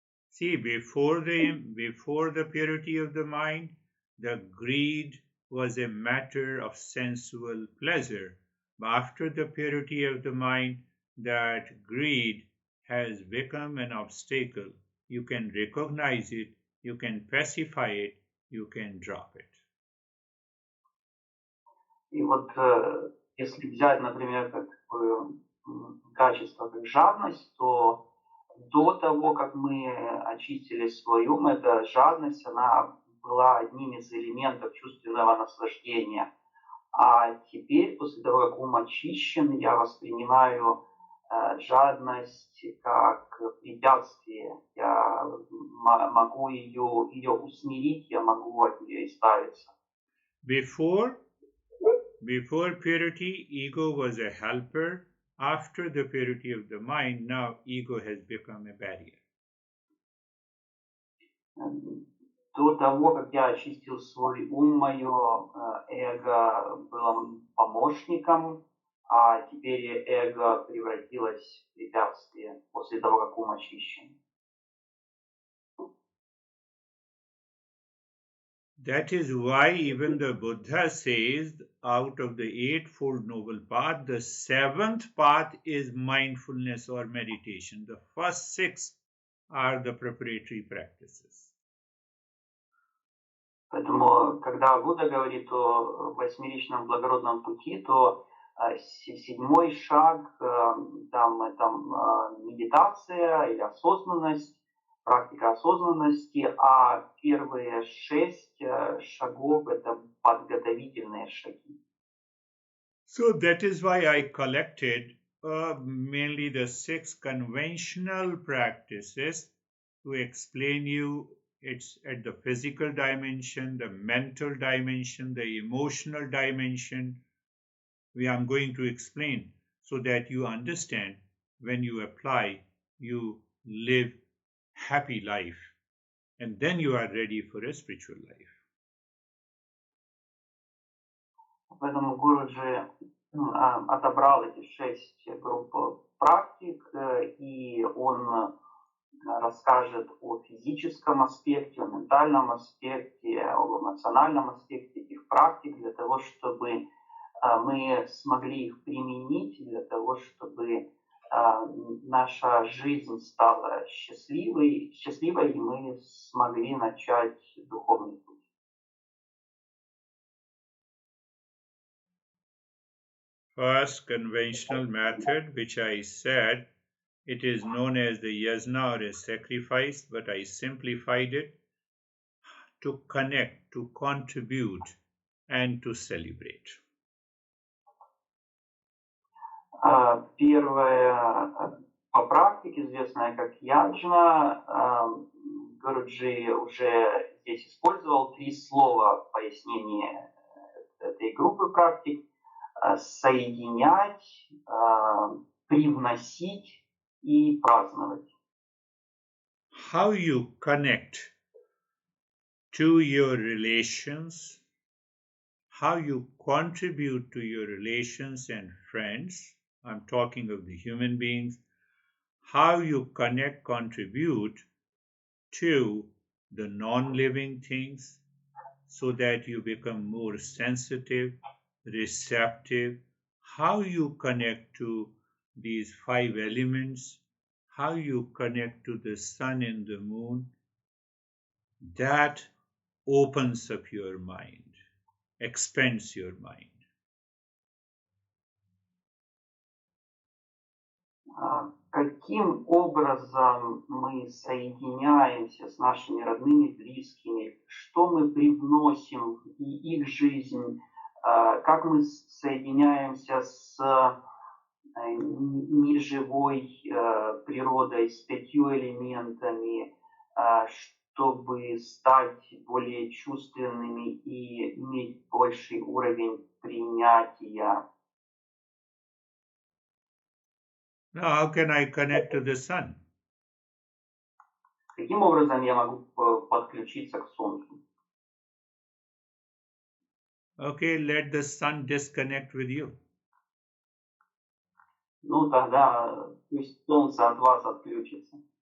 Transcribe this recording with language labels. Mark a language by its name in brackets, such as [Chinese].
[English] See, before the purity of the mind, the greed was a matter of sensual pleasure. But after the purity of the mind, that greed has become an obstacle. You can recognize it, you can pacify it, you can drop it. [Russian] И вот если взять, например, такое качество, как жадность, то до того, как мы очистили свой ум, эта жадность, она была одним из элементов чувственного наслаждения. А теперь, после того, как ум очищен, я воспринимаю жадность как препятствие. Я могу ее усмирить, я могу от нее избавиться. [English] Before purity, ego was a helper. After the purity of the mind, now ego has become a barrier. [Russian] До того, как я очистил свой ум, мое эго было помощником, а теперь эго превратилось в препятствие после того, как ум очищен. [English] That is why even the Buddha says, out of the Eightfold Noble Path, the seventh path is mindfulness or meditation. The first six are the preparatory practices. [Russian] Поэтому, когда Будда говорит о восьмеричном благородном пути, то седьмой шаг, там медитация или осознанность, практика осознанности, а первые 6 шагов – это подготовительные шаги. [English] So that is why I collected mainly the 6 conventional practices to explain you. It's at the physical dimension, the mental dimension, the emotional dimension. I'm going to explain so that you understand when you apply, you live happy life, and then you are ready for a spiritual life. [Russian] Поэтому Гуруджи отобрал эти 6 групп практик, и он расскажет о физическом аспекте, о ментальном аспекте, о эмоциональном аспекте этих практик для того, чтобы мы смогли их применить, для того, чтобы наша жизнь стала счастливой, и мы смогли начать духовный путь. [English] First conventional method, which I said, it is known as the yajna or a sacrifice, but I simplified it to connect, to contribute, and to celebrate. [Russian] Первая по практике, известная как яджна, Гуруджи уже здесь использовал 3 слова в пояснении этой группы практик: соединять, привносить и праздновать. [English] How you connect to your relations, how you contribute to your relations and friends. I'm talking of the human beings. How you connect, contribute to the non-living things so that you become more sensitive, receptive. How you connect to these 5 elements, how you connect to the sun and the moon, that opens up your mind, expands your mind. [Russian] Каким образом мы соединяемся с нашими родными, близкими, что мы привносим в их жизнь, как мы соединяемся с неживой природой, с 5 элементами, чтобы стать более чувственными и иметь больший уровень принятия. [English] Now, how can I connect to the sun? [Russian] Каким образом я могу подключиться к Солнцу? [English] Okay, let the sun disconnect with you. [Russian] Ну, тогда пусть Солнце от вас отключится.